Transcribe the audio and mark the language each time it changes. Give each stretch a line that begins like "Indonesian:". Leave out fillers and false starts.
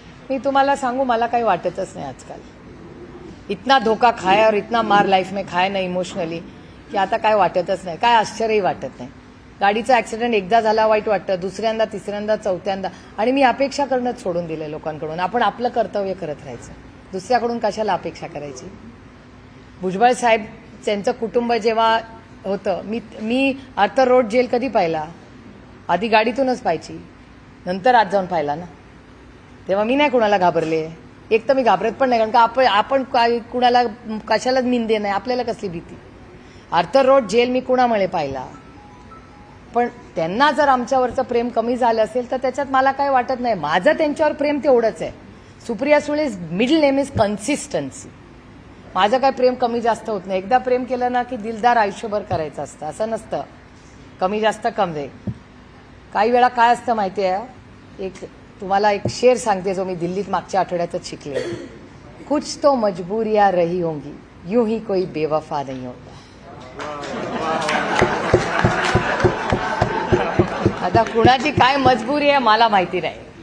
Marathi: मी तुम्हाला सांगू, मला काही वाटतच नाही आजकाल.
Hindi: इतना धोका खाया और इतना मार लाईफ में खाया ना इमोशनली की
Marathi: आता काय वाटतच नाही, काय आश्चर्यही वाटत नाही. गाडीचा ऍक्सिडेंट एकदा झाला वाईट वाटतं, दुसऱ्यांदा, तिसऱ्यांदा, चौथ्यांदा. आणि मी अपेक्षा करणंच सोडून दिलंय लोकांकडून. आपण आपलं कर्तव्य करत राहायचं, दुसऱ्याकडून कशाला अपेक्षा करायची. भुजबळ साहेब त्यांचं कुटुंब जेव्हा होतं, मी आर्थर रोड जेल कधी पाहिला? आधी गाडीतूनच पाहायची, नंतर आत जाऊन पाहिला ना. तेव्हा मी नाही कुणाला घाबरले. एक तर मी घाबरत पण नाही, कारण का आपण कुणाला कशालाच निंदे नाही, आपल्याला कसली भीती. आर्थर रोड जेल मी कुणामुळे पाहिला. पण त्यांना जर आमच्यावरचं प्रेम कमी झालं असेल तर त्याच्यात मला काय वाटत नाही. माझं त्यांच्यावर प्रेम तेवढंच आहे.
English: Supriya Sule's middle name is consistency.
Marathi: माझं काय प्रेम कमी जास्त होत नाही. एकदा प्रेम केलं ना की दिलदार आयुष्यभर करायचं असतं, असं नसतं कमी जास्त कम दे. काही वेळा काय असतं माहिती आहे, तुम्हाला एक शेर सांगते जो मी दिल्लीत मागच्या आठवड्यातच शिकले.
Hindi: कुछ तो मजबूरियां रही होंगी, यूं ही कोई बेवफा नहीं होता.
Marathi: आता कुणाची काय मजबुरी आहे मला माहिती नाही.